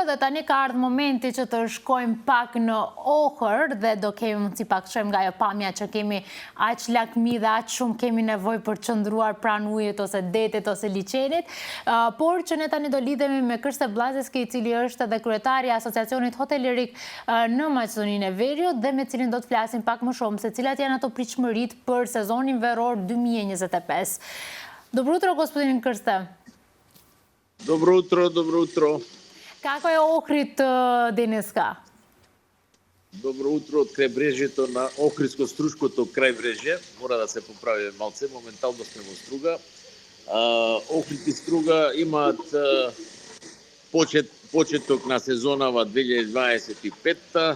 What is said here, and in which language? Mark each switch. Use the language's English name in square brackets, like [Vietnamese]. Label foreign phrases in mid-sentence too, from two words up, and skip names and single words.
[Albanian] da ne ka ardhur momenti që të shkojmë pak në Ohër dhe do kemi mundësi pak shojmë nga ajo pamja që kemi aq lakmi dhe aq shumë kemi nevojë për të qëndruar pranë ujit ose detit ose liçenit, por që ne tani do lidhemi me Krste Blazeski, i cili është edhe kryetari i Asociacionit Hotelerik në Maqedoninë e Veriut dhe me cilin do të flasim pak më shumë se cilat janë ato pritshmëritë për sezonin veror 2025. [Macedonian] Добро утро, господин Крсте. Добро утро, добро утро. Како е Охрид денеска? Добро утро од крајбрежјето на Охридско-Струшкото крајбрежје. Мора да се поправиме малце, моментално сме во Струга. Охрид и Струга имаат почеток на сезонава 2025-та.